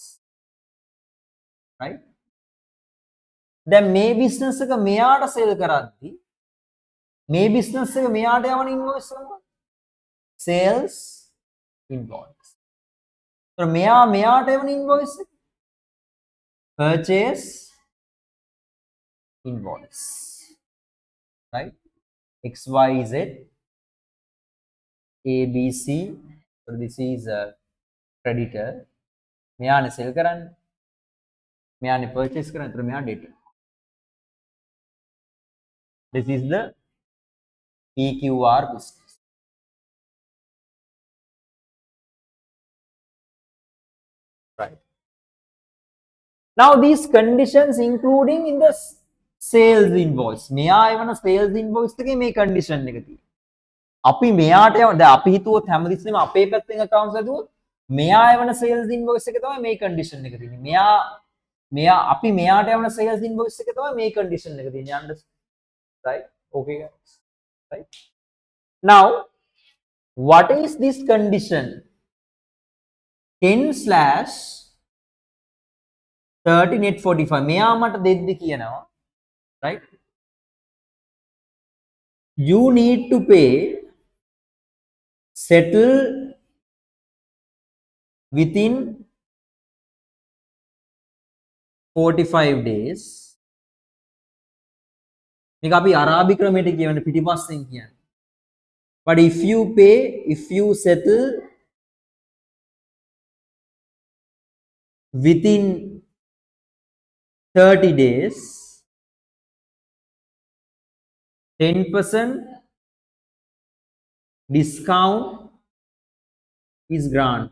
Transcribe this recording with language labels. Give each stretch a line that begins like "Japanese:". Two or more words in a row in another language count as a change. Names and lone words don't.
Sinhala: right? දැන් මේ business එක මෙයාට sell කරද්දි මේ business එක මෙයාට යවන invoice එක මොකක්ද?
English: Sales invoice.
Sinhala: So මෙයාට එවන invoice එක
English: purchase invoice. right? XYZ ABC. So this is a creditor.
Sinhala: මෙයානේ sell කරන්නේ. මෙයානේ purchase කරන්නේ. ඒතර මෙයා debtor.
English: This is the PQR business. right? Now these conditions including in the sales invoice.
Sinhala: මෙයා එවන
English: sales invoice
Sinhala: එකේ මේ condition එක තියෙනවා. අපි මෙයාට යවන දැන් අපි හිතුවොත් හැමතිස්සෙම අපේ පැත්තෙන් accounts හදුවොත් මෙයා එවන
English: sales invoice
Sinhala: එකේ තමයි මේ condition එක තියෙන්නේ. මෙයා අපි මෙයාට යවන
English: sales invoice
Sinhala: එකේ තමයි මේ condition එක තියෙන්නේ.
English: Understand? Right? Okay guys. Right? Now what is this condition?
Sinhala: 10/30 net 45 මෙයා මට දෙද්දි කියනවා,
English: right? You need to pay, settle within 45 days.
Sinhala: මේක අපි අරාබි ක්‍රමයට කියවන පිටිපස්සෙන් කියන්නේ.
English: But if you settle within 30 days, 10% discount is granted.